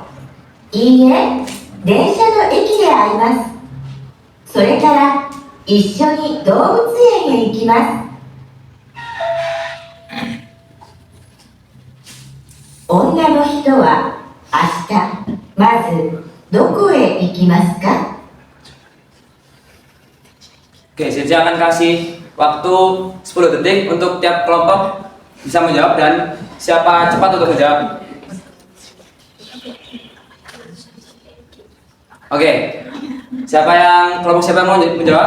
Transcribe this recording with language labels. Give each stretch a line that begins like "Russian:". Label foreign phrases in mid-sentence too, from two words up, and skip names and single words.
Japanese: いいえ、電車の駅で会います。それから一緒に動物園へ行きます。女の人は明日、まずどこへ行きますか？
Indonesian: Oke, saya akan kasih waktu 10 detik untuk tiap kelompok bisa menjawab dan siapa cepat untuk menjawab. Oke, kelompok siapa yang mau menjawab?